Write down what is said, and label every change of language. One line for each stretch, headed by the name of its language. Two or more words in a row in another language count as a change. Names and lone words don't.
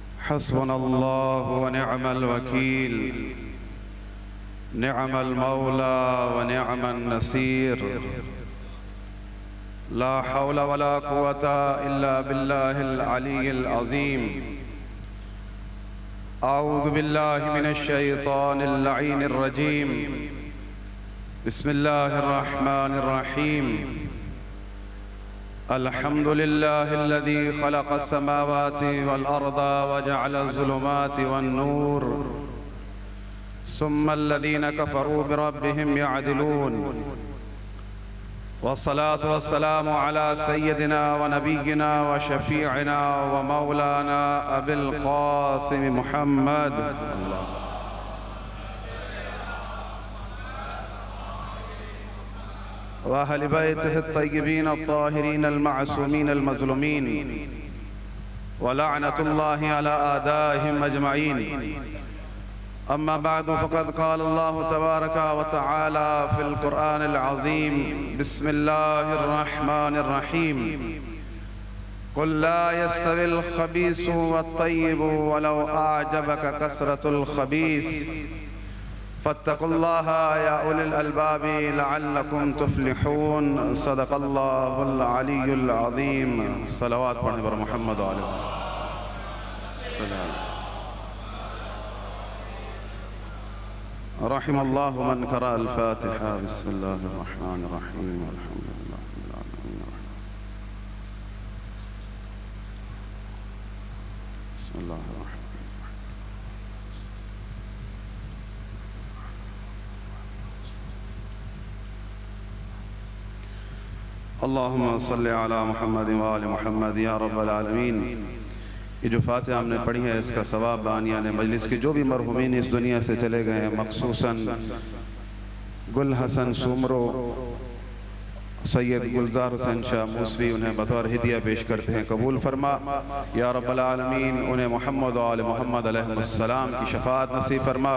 Arabic: حسبنا الله ونعم الوكيل، نعم المولى ونعم النصير, لا حول ولا قوة إلا بالله العلي العظيم. أعوذ بالله من الشيطان اللعين الرجيم. بسم الله الرحمن الرحيم. الحمد لله الذي خلق السماوات والأرض وجعل الظلمات والنور، ثم الذين كفروا بربهم يعدلون. والصلاة والسلام على سيدنا ونبينا وشفيعنا ومولانا أبي القاسم محمد وأهل بيته الطيبين الطاهرين المعصومين المظلومين ولعنة الله على أعدائهم أجمعين. أما بعد فقد قال الله تبارك وتعالى في القرآن العظيم. بسم الله الرحمن الرحيم. قل لا يستوي الخبيث والطيب ولو أعجبك كثرة الخبيث فاتقوا الله يا أولي الألباب لعلكم تفلحون. صدق الله العلي العظيم.
Urdu: صلوات پڑھنے پر محمد و آل سلام.
Arabic: رحم الله من قرأ الفاتحة. بسم الله الرحمن الرحيم. الحمد لله رب العالمين. بسم الله الرحمن الرحيم. اللهم صل على محمد وآل محمد يا رب العالمين.
Urdu: یہ جو فاتحہ ہم نے پڑھی ہے اس کا ثواب بانیان مجلس کے جو بھی مرحومین اس دنیا سے چلے گئے ہیں، مخصوصاً گل حسن سومرو، سید گلزار حسین شاہ موسوی، انہیں بطور ہدیہ پیش کرتے ہیں. قبول فرما
Arabic: يا رب العالمين.
Urdu: انہیں محمد و آل محمد علیہ السلام کی شفاعت نصیب فرما.